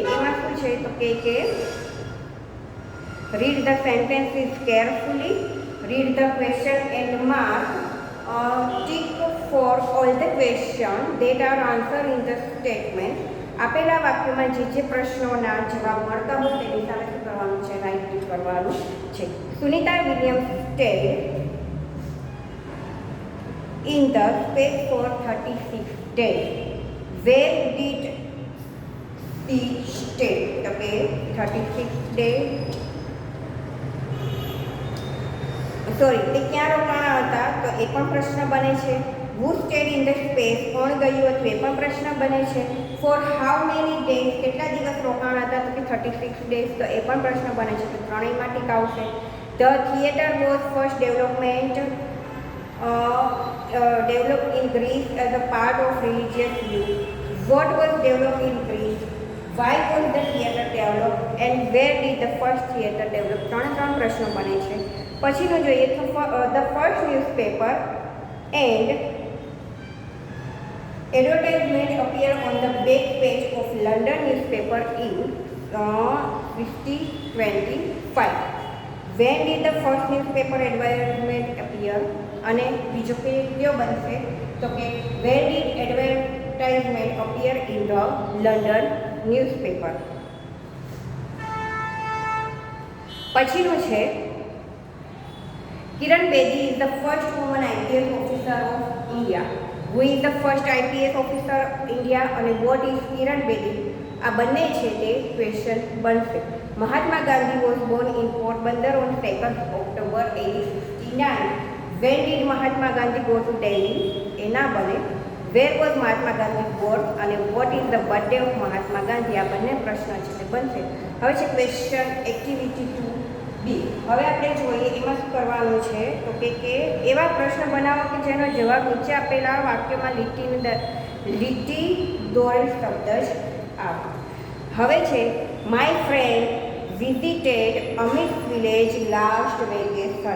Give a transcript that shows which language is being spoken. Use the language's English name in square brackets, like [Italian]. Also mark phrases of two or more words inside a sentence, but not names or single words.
[Gujarati] એમાં શું છે તો કે [English] Read the sentences carefully, read the question and mark tick for all the question that are answer in the statement. [Gujarati] આપેલા વાક્યોમાં જે પ્રશ્નોના જવાબ મળતા હોય તેની સામે શું કરવાનું છે? [English] right tick [Gujarati] કરવાનું છે. [English] સુનિતા વિલિયમ્સ stayed in the space for 36 days. Where did she stay? Okay, 36 days. [Gujarati] સોરી, તે ક્યાં રોકાણા હતા તો એ પણ પ્રશ્ન બને છે. [English] Who stayed in the space? [Gujarati] કોણ ગયું હતું એ પણ પ્રશ્ન બને છે. [English] For how many days? [Gujarati] કેટલા દિવસ રોકાણા હતા તો કે 36 days. તો એ પણ પ્રશ્ન બને છે. તો ત્રણેયમાં ટીક આવશે. [English] The theatre was first developed in Greece as a part of religious view. What was developed in Greece? Why was the theatre developed? And where did the first theatre develop? [Gujarati] ત્રણ પ્રશ્નો બને છે. પછીનું જોઈએ તો [English] the first newspaper and advertisement appear on the back page of London newspaper in 1525. When did the first newspaper advertisement appear? [Gujarati] અને બીજો કયો બનશે તો કે [English] where did advertisement appear in the London newspaper. [Gujarati] પછીનું છે [English] કિરણ બેદી is the first woman IPS officer of India. Who is the first IPS officer of India અને what is કિરણ બેદી? [Gujarati] આ બંને છે તે ક્વેશ્ચન બનશે. [English] મહાત્મા ગાંધી was born in Porbandar on 2nd October 1869. When did Mahatma Gandhi go to Delhi? [Gujarati] એ ના બને. [English] Where was Mahatma Gandhi born અને what is the birthday of Mahatma Gandhi? [Gujarati] આ બંને પ્રશ્ન છે તે બનશે. હવે છે ક્વેશ્ચન એક્ટિવિટી 2B. હવે આપણે જોઈએ એમાં શું કરવાનું છે તો કે એવા પ્રશ્ન બનાવો કે જેનો જવાબ નીચે આપેલા વાક્યમાં લીટી દોરેલ શબ્દ જ આવે. હવે છે [English] my friend visited અમિત village last vacation.